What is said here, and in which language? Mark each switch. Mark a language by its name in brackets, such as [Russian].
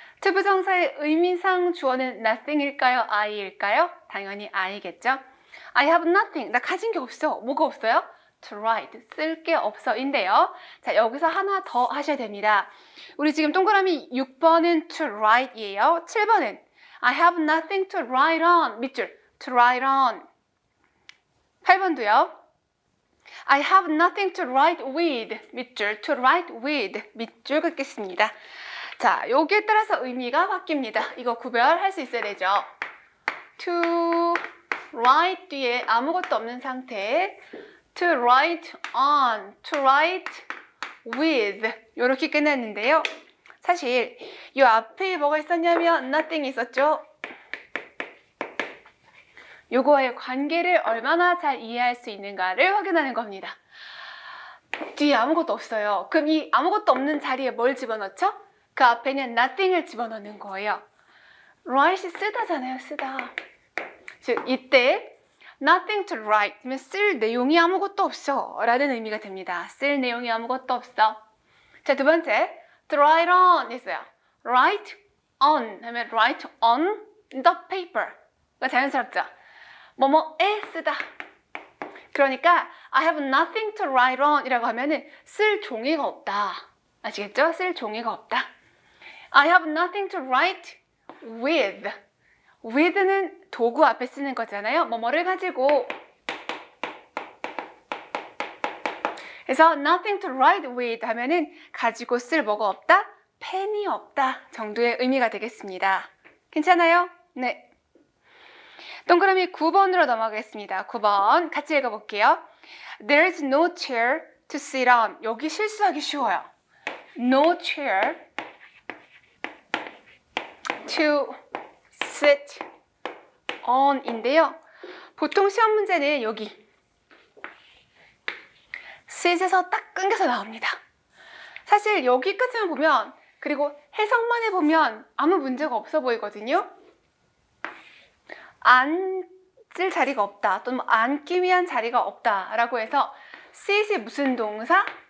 [Korean] 투부정사의 의미상 주어는 nothing일까요? I일까요? 당연히 I겠죠? [English] I have nothing. [Korean] 나 가진 게 없어. 뭐가 없어요? to write. 쓸 게 없어인데요. 자, 여기서 하나 더 하셔야 됩니다. 우리 지금 동그라미 6번은 to write이에요. [English] 7번은 I have nothing to write on. 밑줄. to write on. 8번도요. I have nothing to write with. [Korean] 밑줄. to write with. 밑줄 긋겠습니다. 자, 여기에 따라서 의미가 바뀝니다. 이거 구별할 수 있어야 되죠. to write 뒤에 아무것도 없는 상태. [English] to write on, to write with 이렇게 끝났는데요. [Korean] 사실 이 앞에 뭐가 있었냐면 nothing이 있었죠. 요거의 관계를 얼마나 잘 이해할 수 있는가를 확인하는 겁니다. 뒤에 아무것도 없어요. 그럼 이 아무것도 없는 자리에 뭘 집어넣죠? 그 앞에는 nothing을 집어넣는 거예요. write이 쓰다잖아요. 쓰다. 즉 이때 [English] nothing to write [Korean] 면 쓸 내용이 아무것도 없어 라는 의미가 됩니다. 쓸 내용이 아무것도 없어. 자, 두 번째 to write on 했어요. [English] write on 하면 write on the paper 가 자연스럽죠. [Korean] 뭐뭐에 쓰다. 그러니까 [English] I have nothing to write on [Korean] 이라고 하면은 쓸 종이가 없다. 아시겠죠? 쓸 종이가 없다. [English] I have nothing to write with. [Korean] with는 도구 앞에 쓰는 거잖아요. 뭐뭐를 가지고. 그래서 [English] nothing to write with [Korean] 하면은 가지고 쓸 뭐가 없다? 펜이 없다 정도의 의미가 되겠습니다. 괜찮아요? 네. 동그라미 9번으로 넘어가겠습니다. 9번 같이 읽어볼게요. [English] There's no chair to sit on. [Korean] 여기 실수하기 쉬워요. [English] No chair to sit on 인데요. [Korean] 보통 시험 문제는 여기 sit에서 딱 끊겨서 나옵니다. 사실 여기까지만 보면 그리고 해석만 해보면 아무 문제가 없어 보이거든요. 앉을 자리가 없다 또는 앉기 위한 자리가 없다 라고 해서 sit이 무슨 동사?